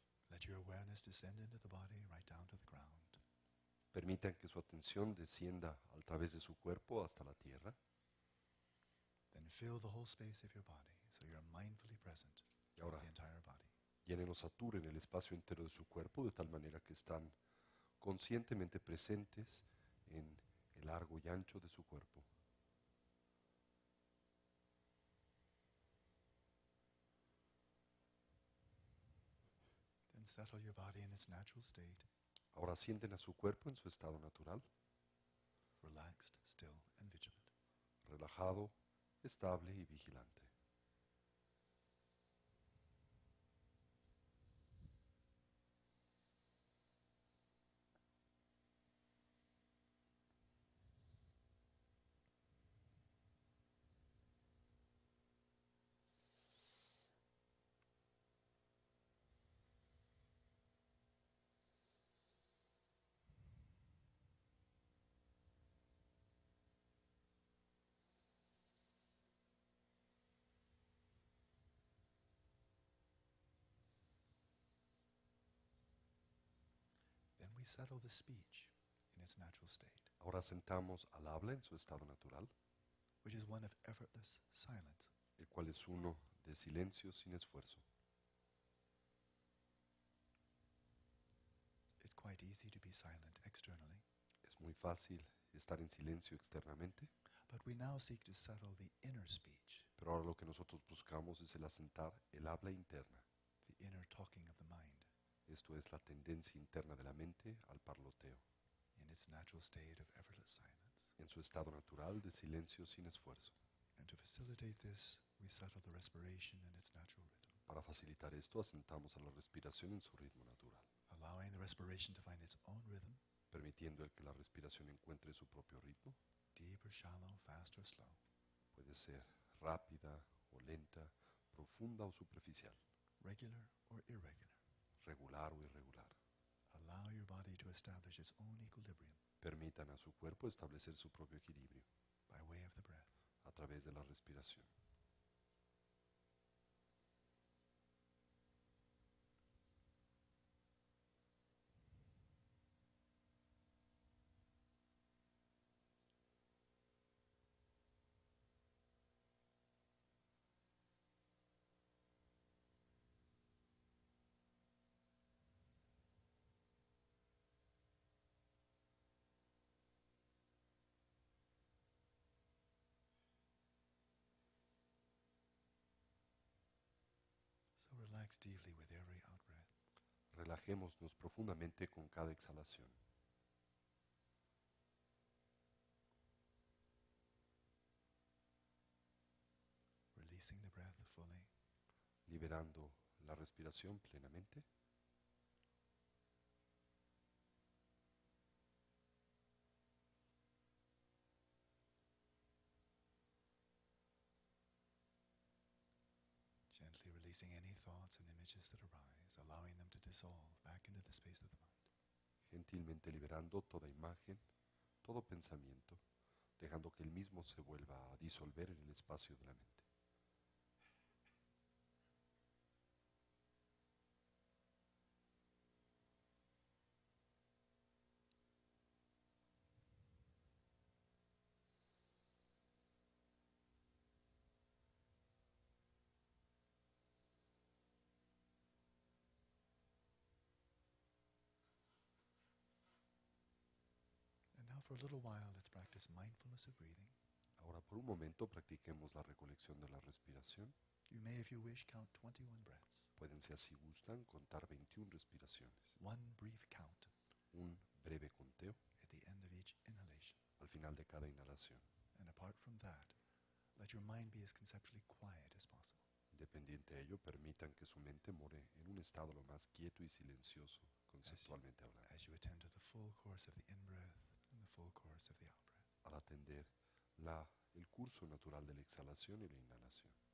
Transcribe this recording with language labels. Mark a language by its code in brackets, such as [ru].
[en] Let your awareness descend into the body right down to the ground. [es] Permitan que su atención descienda a través de su cuerpo hasta la tierra. [en] Then fill the whole space of your body so you're mindfully present [es] Y [en] with [es] ahora [en] the entire body. [es] llenen o saturen el espacio entero de su cuerpo de tal manera que están conscientemente presentes en el largo y ancho de su cuerpo. [en] Then settle your body in its natural state, [es] Ahora sienten a su cuerpo en su estado natural, [en] relaxed, still, and vigilant. [es] relajado, estable y vigilante. [en] Then we settle the speech in its natural state, [es] Ahora sentamos al habla en su estado natural, [en] which is one of effortless silence. [es] el cual es uno de silencio sin esfuerzo. [en] It's quite easy to be silent externally, [es] Es muy fácil estar en silencio externamente, [en] but we now seek to settle the inner speech, [es] pero ahora lo que nosotros buscamos es el asentar el habla interna. [en] the inner talking of the mind, [es] Esto es la tendencia interna de la mente al parloteo, [en] in its natural state of effortless silence. [es] en su estado natural de silencio sin esfuerzo. [en] And to facilitate this, we settle the respiration in its natural rhythm, [es] Para facilitar esto, asentamos a la respiración en su ritmo natural, [en] allowing the respiration to find its own rhythm, [es] permitiendo el que la respiración encuentre su propio ritmo. [en] deep or shallow, fast or slow. [es] Puede ser rápida o lenta, profunda o superficial, [en] Regular or irregular. [es] regular o irregular. [en] Allow your body to establish its own equilibrium [es] Permitan a su cuerpo establecer su propio equilibrio [en] by way of the breath. [es] a través de la respiración. [en] So relax deeply with every out breath. [es] Relajémonos profundamente con cada exhalación. [en] Releasing the breath fully. [es] Liberando la respiración plenamente. [en] Gently releasing any thoughts and images that arise, allowing them to dissolve back into the space of the mind. [es] Gentilmente liberando toda imagen, todo pensamiento, dejando que el mismo se vuelva a disolver en el espacio de la mente. [en] And now for a little while, let's practice mindfulness of breathing. [es] Ahora por un momento practiquemos la recolección de la respiración. [en] You may, if you wish, count 21 breaths. [es] Pueden, si así gustan, contar 21 respiraciones. [en] One brief count [es] Un breve conteo [en] at the end of each inhalation. [es] al final de cada inhalación. [en] And apart from that, let your mind be as conceptually quiet as possible. [es] Independiente de ello, permitan que su mente more en un estado lo más quieto y silencioso, conceptualmente hablando, [en] As you attend to the full course of the in-breath and the full course of the out-breath. [es] al atender el curso natural de la exhalación y la inhalación.